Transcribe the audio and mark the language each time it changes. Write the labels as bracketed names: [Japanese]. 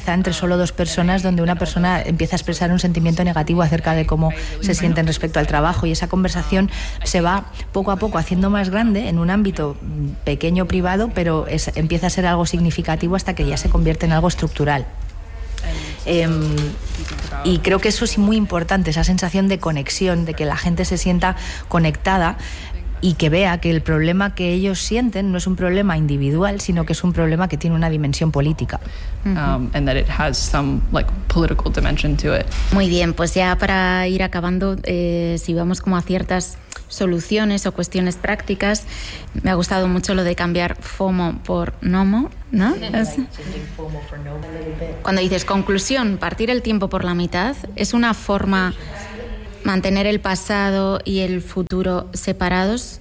[Spanish] solo dos personas, donde una persona empieza a expresar un sentimiento negativo acerca de cómo se sienten respecto al trabajo, y esa conversación se va poco a poco haciendo más grande en un ámbito pequeño privado, pero empieza a ser algo significativo hasta que ya se convierte en algo estructural. Y creo que eso es muy importante, esa sensación de conexión, de que la gente se sienta conectada, y que vea que el problema que ellos sienten no es un problema individual, sino que es un problema que tiene una dimensión política. [English] And that it has some, like, political dimension to it. [Spanish] Muy bien, pues ya para ir acabando, si vamos como a ciertas soluciones o cuestiones prácticas, me ha gustado mucho lo de cambiar FOMO por NOMO, ¿no? Cuando dices conclusión, partir el tiempo por la mitad, ¿es una forma mantener el pasado y el futuro separados?